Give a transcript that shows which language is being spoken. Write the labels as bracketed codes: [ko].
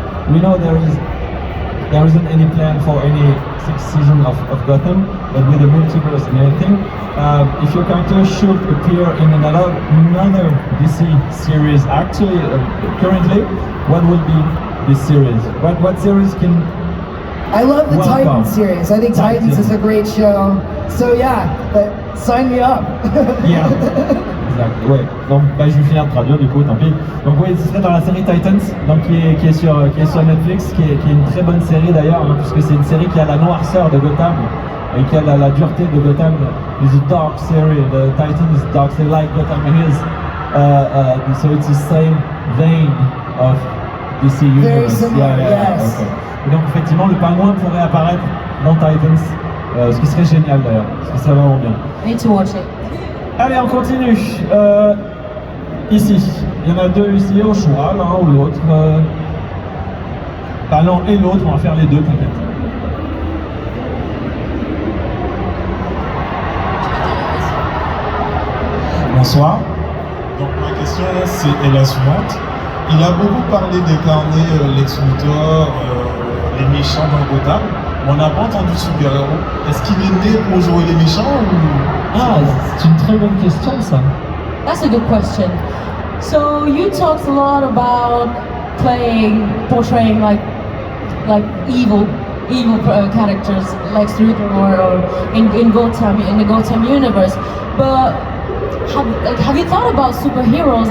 [en] We know there isn't any plan for any sixth season of Gotham, but with the multiverse and everything, if your character should appear in another DC series, actually, currently, what would be this series? What series can... I love the Titans series. I think Titans is a great show. So yeah, sign me up. Yeah. [fr] Exact, ouais. Donc je vais finir de traduire du coup, tant pis. Donc oui, ce serait dans la série Titans, donc qui est sur Netflix, qui est une très bonne série d'ailleurs, hein, puisque c'est une série qui a la noirceur de Gotham et qui a la dureté de Gotham. [en] It's a dark series. The Titans is dark, so like Gotham is. So it's the same vein of DC Universe. Very similar, yes. Okay. [fr] Et donc effectivement, le pingouin pourrait apparaître dans Titans, ce qui serait génial d'ailleurs, ce qui serait vraiment bien. [en] I need to watch it. [fr] Allez, on continue. Ici, il y en a deux ici au choix, l'un ou l'autre. L'un et l'autre, on va faire les deux, t'inquiète. Bonsoir. Donc ma question est la suivante. Il a beaucoup parlé d'incarner Lex Luthor, les méchants dans Gotham. On n'a pas entendu super-héros. Est-ce qu'il est né pour jouer les méchants ou... Ah, c'est une très bonne question ça. [en] That's a good question. So you talked a lot about portraying like evil characters like Luthor or in Gotham, in the Gotham universe. But have you thought about superheroes?